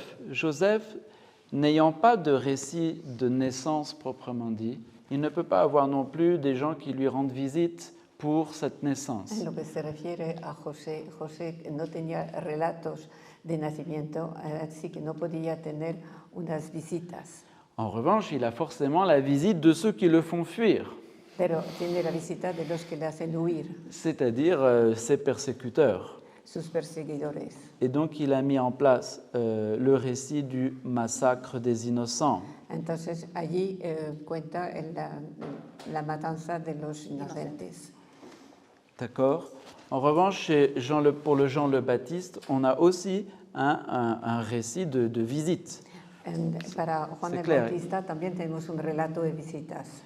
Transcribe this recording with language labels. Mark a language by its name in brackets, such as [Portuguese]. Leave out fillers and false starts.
[French] Joseph, n'ayant pas de récit de naissance proprement dit, il ne peut pas avoir non plus des gens qui lui rendent visite pour cette naissance. [Spanish] En lo que se refiere a José no tenía relatos de nacimiento, así que no podía tener unas visitas. [French] En revanche, il a forcément la visite de ceux qui le font fuir. [Spanish] Pero tiene la visita de los que le hacen huir. [French] C'est-à-dire ses persécuteurs. [Spanish] Sus perseguidores. [French] Et donc il a mis en place le récit du massacre des innocents. [Spanish] Entonces allí cuenta la matanza de los inocentes. [French] D'accord. En revanche, pour le Jean le Baptiste, on a aussi un récit de visite. [Spanish] Para Juan el Bautista también tenemos un relato de visitas.